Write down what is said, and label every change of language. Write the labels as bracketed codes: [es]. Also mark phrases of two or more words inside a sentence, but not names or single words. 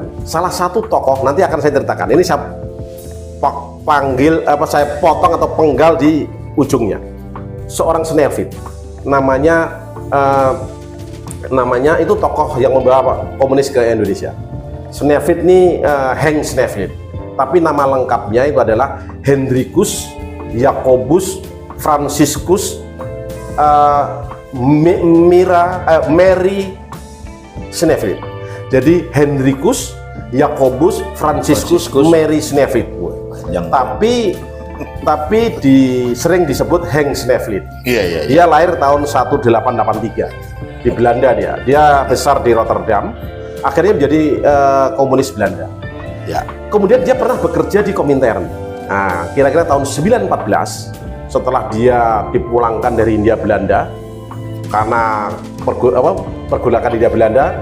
[id] Salah satu tokoh nanti akan saya ceritakan. Ini saya saya potong atau penggal di ujungnya. Seorang Snevit, namanya itu tokoh yang membawa komunis ke Indonesia. Snevit ini Henk Snevit, tapi nama lengkapnya itu adalah Hendrikus Jacobus Franciscus Mary Snevit. Jadi Hendrikus Jacobus Franciscus Mary Snevit. Tapi sering disebut Henk Snevit. Iya. Dia lahir tahun 1883 di Belanda. Dia besar di Rotterdam, akhirnya menjadi komunis Belanda. Ya. Kemudian dia pernah bekerja di Komintern. Nah, kira-kira tahun 1914 setelah dia dipulangkan dari Hindia Belanda karena pergolakan Hindia Belanda,